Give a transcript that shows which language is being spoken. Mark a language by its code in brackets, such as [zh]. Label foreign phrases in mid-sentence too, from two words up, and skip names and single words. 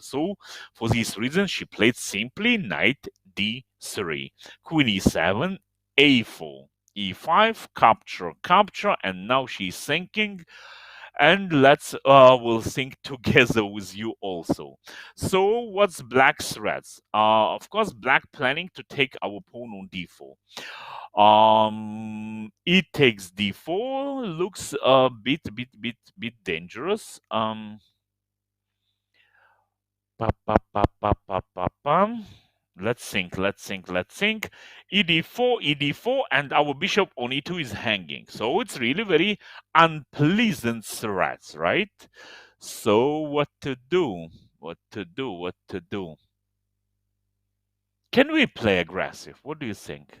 [en] So for this reason, she played simply knight d3, queen e7, a4, e5, capture, and now she's thinking, and let's we'll think together with you also. So what's black threats? Of course, black planning to take our pawn on d4. It takes d4, looks a bit dangerous. Pa, pa, pa, pa, pa, pa, pam. Let's think. ed4, and our bishop on e2 is hanging. So it's really very unpleasant threats, right? So what to do? Can we play aggressive? What do you think?